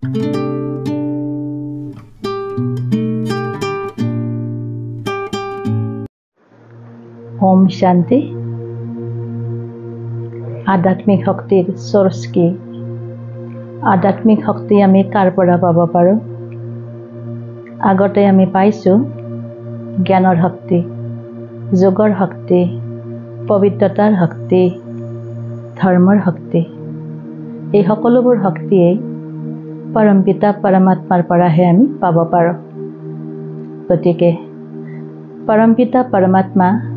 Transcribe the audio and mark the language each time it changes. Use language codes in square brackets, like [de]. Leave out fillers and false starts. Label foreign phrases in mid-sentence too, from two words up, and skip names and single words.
[hi] ओम शांति। [as] আধ্যাত্মিক শক্তিৰ ছ'ৰ্চ কি আধ্যাত্মিক শক্তি আমি কাৰ পৰা পাব পাৰো আগতে আমি পাইছো জ্ঞানৰ শক্তি যোগৰ শক্তি পবিত্ৰতাৰ শক্তি ধৰ্মৰ শক্তি এই সকলোবোৰ শক্তিয়ে পৰম পিতা পৰমাত্মাৰ পৰাহে আমি পাব পাৰো গতিকে পৰম পিতা পৰমাত্মা